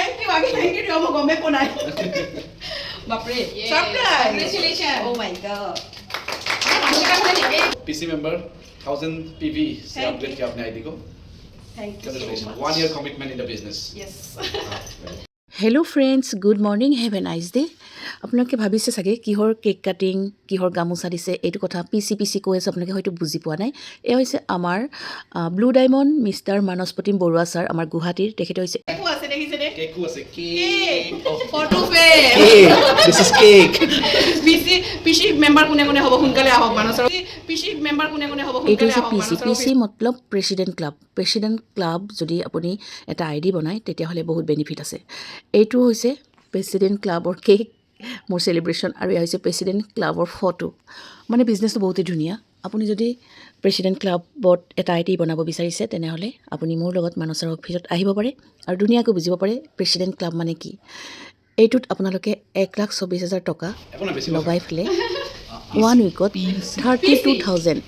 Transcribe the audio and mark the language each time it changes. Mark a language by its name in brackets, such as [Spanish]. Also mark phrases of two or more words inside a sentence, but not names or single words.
[Assamese] আগে [English] thank you [Assamese] মই গমে পোৱা নাই বাপৰে [English] surprise congratulation oh my god PC member [Hindi] 1000 पीवी से अपडेट किया अपने आईडी को [English] thank you Congratulations. 1 year commitment in the business. यस hello friends good morning have a nice day' [Assamese] আপোনালোকে ভাবিছে চাগে কিহৰ [English] cake cutting [Assamese] কিহৰ গামোচা দিছে এইটো কথা পিচি কৈ আছে আপোনালোকে হয়তো বুজি পোৱা নাই এয়া হৈছে আমাৰ [English] blue diamond [Assamese] মিষ্টাৰ মানসপতিম বৰুৱা ছাৰ আমাৰ গুৱাহাটীৰ তেখেতে হৈছে কেকো আছে দেখিছে নে [English] Cake was a [Assamese] কেক [English] cake. photo frame This is cake. PC member [Assamese] কোনে কোনে হ'ব সোনকালে আহক মানসৰ [English] PC member [Assamese] কোনে কোনে হ'ব এইটো সোনকালে হৈছে আহক পিচি মতলব প্ৰেচিডেণ্ট ক্লাব যদি আপুনি এটা [English] ID [Assamese] বনায় তেতিয়াহ'লে বহুত বেনিফিট আছে এইটো হৈছে প্ৰেচিডেণ্ট ক্লাবৰ কেক মোৰ চেলিব্ৰেশ্যন আৰু এয়া হৈছে প্ৰেচিডেণ্ট ক্লাবৰ ফটো মানে বিজনেছটো বহুতেই ধুনীয়া আপুনি যদি প্ৰেচিডেণ্ট ক্লাবত এটা [English] ID [Assamese] বনাব বিচাৰিছে তেনেহ'লে আপুনি মোৰ লগত মানসৰ অফিচত আহিব পাৰে আৰু ধুনীয়াকৈ বুজিব পাৰে প্ৰেচিডেণ্ট ক্লাব মানে কি এইটোত আপোনালোকে 1,24,000 টকা লগাই পেলাই 1 উইকত 32,000